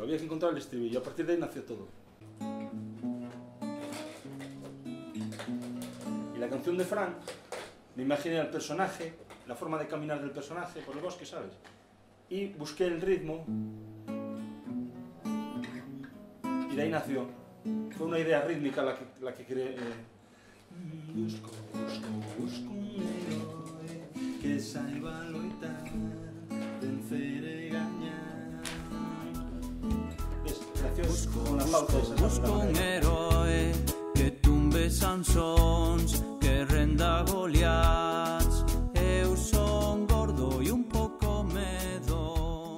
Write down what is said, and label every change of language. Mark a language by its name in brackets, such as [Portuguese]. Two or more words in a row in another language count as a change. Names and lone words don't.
[Spanish] Había que encontrar el estribillo, a partir de ahí nació todo. Y la canción de Fran, me imaginé al personaje, la forma de caminar del personaje por el bosque, ¿sabes? Y busqué el ritmo, y de ahí nació. Fue una idea rítmica la que creé. [Galician] Busco un héroe que saiba loitar, vencer e gañar. [Spanish] Con la pauta esa. [Galician] Busco un héroe que tumbe Sansóns, que renda Goliats. Eu son gordo e un pouco medón.